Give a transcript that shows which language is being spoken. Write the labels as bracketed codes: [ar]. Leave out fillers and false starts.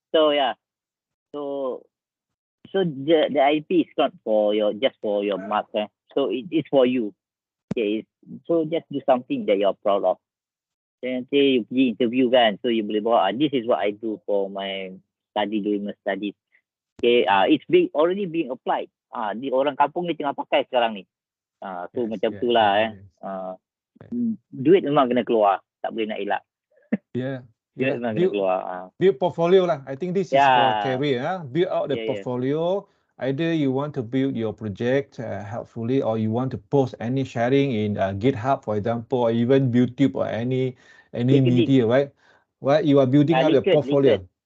[en] So yeah, so the IDP is not for just for your marks. So it's for you. Okay, so just do something that you're proud of. Then nanti you pergi interview kan, so you boleh bawa, this is what I do for my during my studies. Okay, it's already being applied. [ms] Di orang kampung ni tengah pakai sekarang ni. So macam tu lah duit memang kena keluar, tak boleh nak elak. Duit memang kena keluar. [en] Build portfolio lah. I think this is for career. Build out the portfolio. Either you want to build your project helpfully, or you want to post any sharing in GitHub, for example, or even YouTube or any media, right? Right, you are building out your portfolio.